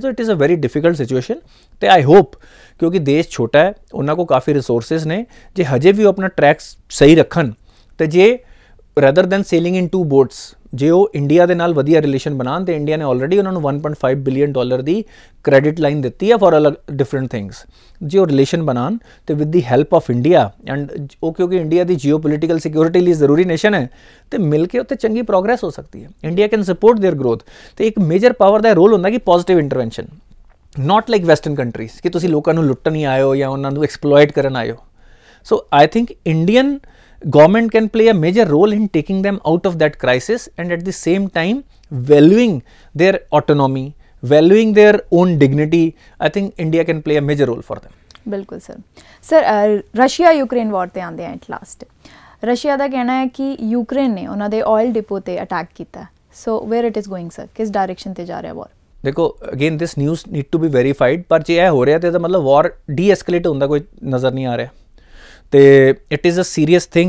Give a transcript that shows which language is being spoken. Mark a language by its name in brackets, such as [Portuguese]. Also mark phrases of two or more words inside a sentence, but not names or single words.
[English] so it is a very difficult situation [Punjabi] ਤੇ [English] I hope, [Punjabi] ਕਿਉਂਕਿ ਦੇਸ਼ ਛੋਟਾ ਹੈ, ਉਹਨਾਂ ਕੋਲ ਕਾਫੀ ਰਿਸੋਰਸਿਸ ਨੇ, ਜੇ ਹਜੇ ਵੀ ਉਹ ਆਪਣਾ ਟਰੈਕ ਸਹੀ ਰੱਖਣ ਤੇ ਜੇ [English] rather than sailing in 2 boats [Punjabi] ਜੇ ਉਹ ਇੰਡੀਆ ਦੇ ਨਾਲ ਵਧੀਆ ਰਿਲੇਸ਼ਨ ਬਣਾਉਣ, ਤੇ ਇੰਡੀਆ ਨੇ ਆਲਰੇਡੀ ਉਹਨਾਂ ਨੂੰ $1.5 billion ਦੀ [English] credit line [Punjabi] ਦਿੱਤੀ ਹੈ ਫॉर ਅਲੱਗ [English] different things. [Punjabi] ਜੇ ਉਹ ਰਿਲੇਸ਼ਨ ਬਣਾਉਣ ਤੇ [English] with the help of India and [Punjabi] ਉਹ, ਕਿਉਂਕਿ ਇੰਡੀਆ ਦੀ [English] geopolitical security [Punjabi] ਲਈ ਜ਼ਰੂਰੀ ਨੇਸ਼ਨ ਹੈ, ਤੇ ਮਿਲ ਕੇ ਉੱਥੇ ਚੰਗੀ ਪ੍ਰੋਗਰੈਸ ਹੋ ਸਕਦੀ ਹੈ। [English] India can support their growth. [Punjabi] ਤੇ ਇੱਕ [English] major power [Punjabi] ਦਾ ਰੋਲ ਹੁੰਦਾ ਕਿ [English] positive intervention, not like western countries [Punjabi] ਕਿ ਤੁਸੀਂ ਲੋਕਾਂ ਨੂੰ ਲੁੱਟਣ ਹੀ ਆਏ ਹੋ ਜਾਂ ਉਹਨਾਂ ਨੂੰ ਐਕਸਪਲੋਇਟ ਕਰਨ ਆਏ ਹੋ। [English] so I think Indian government can play a major role in taking them out of that crisis and at the same time valuing their autonomy, valuing their own dignity. I think India can play a major role for them. [Punjabi] ਬਿਲਕੁਲ ਸਰ ਰਸ਼ੀਆ ਯੂਕਰੇਨ ਵਾਰ ਤੇ ਆਉਂਦੇ ਆ [English] at last. [Punjabi] ਰਸ਼ੀਆ ਦਾ ਕਹਿਣਾ ਹੈ ਕਿ ਯੂਕਰੇਨ ਨੇ ਉਹਨਾਂ ਦੇ [English] oil depot [Punjabi] ਤੇ ਅਟੈਕ ਕੀਤਾ। [English] so where it is going sir, [Punjabi] ਕਿਸ ਡਾਇਰੈਕਸ਼ਨ ਤੇ ਜਾ ਰਿਹਾ ਵਾਰ? ਦੇਖੋ [English] again this news need to be verified, [Punjabi] ਪਰ ਜੇ ਇਹ ਹੋ ਰਿਹਾ ਤੇ ਇਹਦਾ ਮਤਲਬ ਵਾਰ ਡੀ-ਐਸਕੇਲੇਟ ਹੁੰਦਾ ਕੋਈ ਨਜ਼ਰ ਨਹੀਂ ਆ ਰਿਹਾ ਤੇ [English] it is a serious thing.